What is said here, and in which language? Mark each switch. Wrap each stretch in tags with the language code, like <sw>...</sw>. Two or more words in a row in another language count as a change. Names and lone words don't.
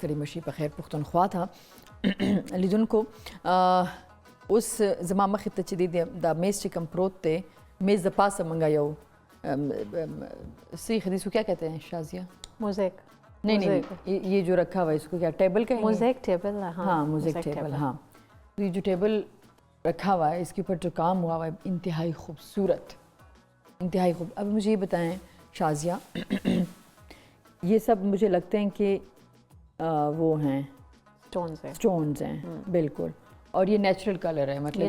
<ps>ستړي مشي په خیر پښتونخوا ته لیدونکو اوس زما مخې ته چې دی دا میز چې کوم پروت دی میز د پاسه موږ یو سیخ</ps> <ur>اس کو کیا کہتے ہیں</ur> <ps>شازیہ</ps> <ur>موزیک نہیں یہ جو رکھا ہوا ہے اس کو کیا ٹیبل کہیں موزیک ٹیبل ہاں موزیک ٹیبل ہاں یہ جو ٹیبل رکھا ہوا ہے اس کے اوپر جو کام ہوا ہوا ہے انتہائی خوبصورت انتہائی خوب. اب مجھے یہ بتائیں شازیہ یہ سب مجھے لگتے ہیں کہ وہ ہیں اسٹونز ہیں بالکل اور یہ</ur> <en>natural color</en> <ur>ہے مطلب</ur>